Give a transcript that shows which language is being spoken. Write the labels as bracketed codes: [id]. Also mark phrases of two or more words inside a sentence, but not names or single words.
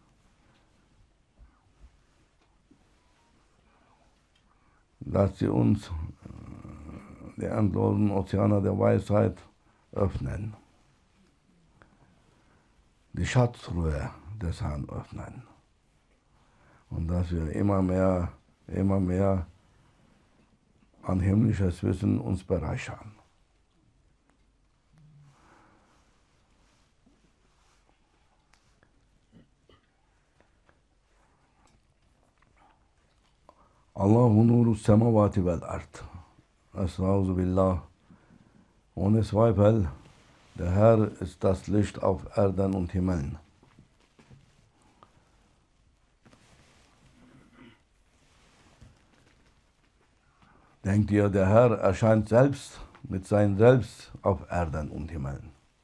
[de] dass sie uns die endlosen Ozeane der Weisheit öffnen, die Schatztruhe des Herrn öffnen und dass wir immer mehr an himmlisches Wissen uns bereichern. [ar] الله نور السماوات والأرض. أستغفر الله بالله. [de] Ohne Zweifel, der Herr ist das Licht auf Erden und Himmeln. Denkt ihr, der Herr erscheint selbst mit seinem Selbst auf Erden und Himmeln?